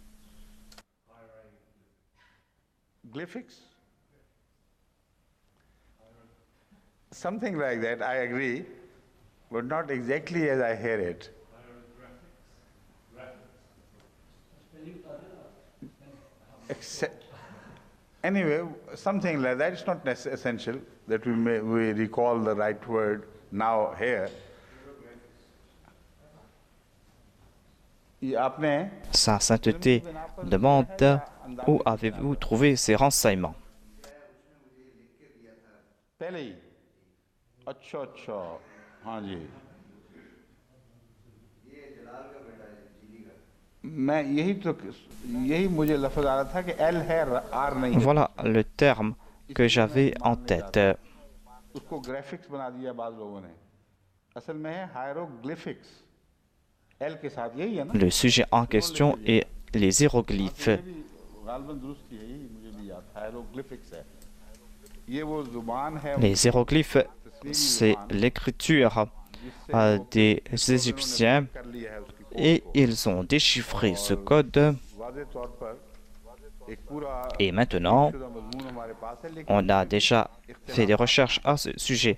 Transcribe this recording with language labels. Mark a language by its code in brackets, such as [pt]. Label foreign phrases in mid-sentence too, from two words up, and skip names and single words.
[en] Something like that, I agree, but not exactly as I hear it. Anyway, something like that. It's not essential that we recall the right word now here. [fr] Sa sainteté demande où avez-vous trouvé ces renseignements? [hi] अच्छा अच्छा हाँ जी मैं यही मुझे लफ्ज़ आ रहा था कि एल है आर नहीं है. [fr] Voilà le terme que j'avais en tête. [hi] उसको ग्राफिक्स बना दिया बाद लोगों ने. असल में है हायरोग्लिफिक्स. एल के साथ यही है ना. [fr] Le sujet en question est les hiéroglyphes. [hi] गालबन दुरुस्त ही है, मुझे भी याद. हायरोग्लिफिक्स है. ये वो जुबान है. [fr] Les hiéroglyphes, c'est l'écriture des Égyptiens et ils ont déchiffré ce code Et maintenant, on a déjà fait des recherches à ce sujet.